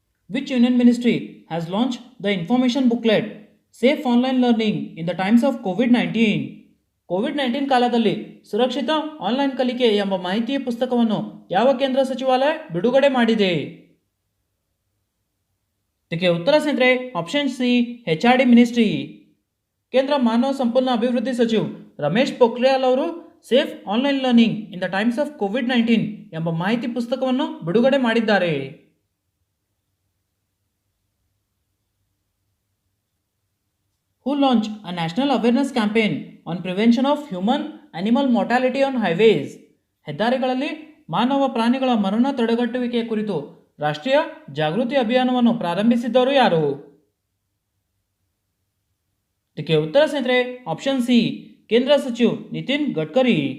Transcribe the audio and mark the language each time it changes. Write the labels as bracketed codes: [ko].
[en] Which union ministry has launched the information booklet Safe Online Learning in the Times of COVID-19? [kn] COVID-19 ಕಾಲದಲ್ಲಿ ಸುರಕ್ಷಿತ online ಕಲಿಕೆ ಎಂಬ ಮಾಹಿತಿಯ ಪುಸ್ತಕವನ್ನು ಯಾವ ಕೇಂದ್ರ ಸಚಿವಾಲಯ ಬಿಡುಗಡೆ ಮಾಡಿದೆ? ಇದಕ್ಕೆ ಉತ್ತರ ಸ್ನೇಹಿತರೆ ಆಪ್ಷನ್ ಸಿ HRD ಮಿನಿಸ್ಟ್ರಿ. ಕೇಂದ್ರ ಮಾನವ ಸಂಪನ್ಮೂಲ ಅಭಿವೃದ್ಧಿ ಸಚಿವ ರಮೇಶ್ ಪೋಖ್ರಿಯಾಲ್ ಅವರು safe online learning in the times of COVID-19 ಎಂಬ ಮಾಹಿತಿ ಪುಸ್ತಕವನ್ನು ಬಿಡುಗಡೆ ಮಾಡಿದ್ದಾರೆ. [en] Who launched a national awareness campaign on prevention of human-animal mortality on highways? [kn] ಹೆದ್ದಾರಿಗಳಲ್ಲಿ ಮಾನವ ಪ್ರಾಣಿಗಳ ಮರಣ ತಡೆಗಟ್ಟುವಿಕೆ ಕುರಿತು ರಾಷ್ಟ್ರೀಯ ಜಾಗೃತಿ ಅಭಿಯಾನವನ್ನು ಪ್ರಾರಂಭಿಸಿದ್ದವರು ಯಾರು? ಇದಕ್ಕೆ ಉತ್ತರ ಸ್ನೇಹಿತರೆ ಆಪ್ಷನ್ ಸಿ ಕೇಂದ್ರ ಸಚಿವ ನಿತಿನ್ ಗಡ್ಕರಿ.